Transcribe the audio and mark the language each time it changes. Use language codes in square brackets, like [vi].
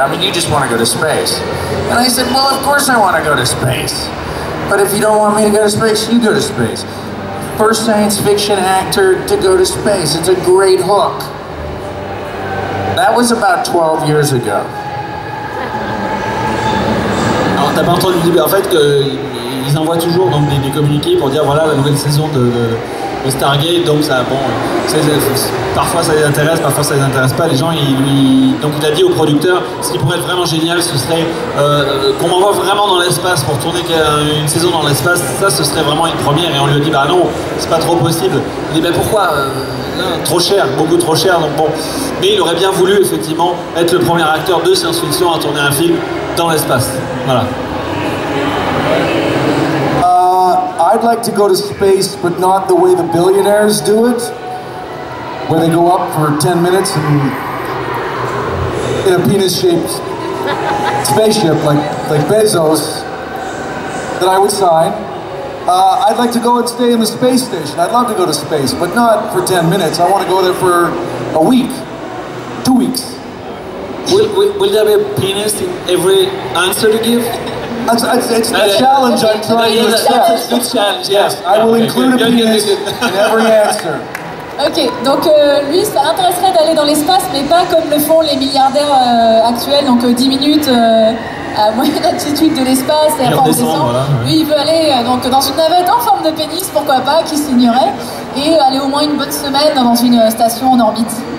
[en] I mean, you just want to go to space. And I said, well, of course I want to go to space. But if you don't want me to go to space, you go to space. First science fiction actor to go to space. It's a great hook. That was about 12 years ago. [fr] Alors t'as pas entendu en fait qu'ils envoient toujours donc, des communiqués pour dire voilà la nouvelle saison de Stargate, donc ça, bon, parfois ça les intéresse, parfois ça les intéresse pas. Les gens, donc il a dit au producteur, ce qui pourrait être vraiment génial, ce serait qu'on m'envoie vraiment dans l'espace pour tourner une saison dans l'espace. Ça, ce serait vraiment une première. Et on lui a dit, bah non, c'est pas trop possible. Il dit, bah pourquoi trop cher, beaucoup trop cher. Donc bon, mais il aurait bien voulu effectivement être le premier acteur de science-fiction à tourner un film dans l'espace. Voilà. [en] I'd like to go to space, but not the way the billionaires do it, where they go up for 10 minutes and in a penis-shaped spaceship like Bezos, that I would sign. I'd like to go and stay in the space station. I'd love to go to space, but not for 10 minutes. I want to go there for a week, 2 weeks. Will there be a penis in every answer to give? It's a challenge I'm trying to accept. Good challenge, yes. I will include a penis in every answer. [fr] Ok, donc lui, ça l'intéresserait d'aller dans l'espace, mais pas comme le font les milliardaires actuels, donc 10 minutes à moyenne altitude de l'espace et après on descend. Voilà. Lui, il veut aller donc, dans une navette en forme de pénis, pourquoi pas, qui signerait, et aller au moins une bonne semaine dans une station en orbite.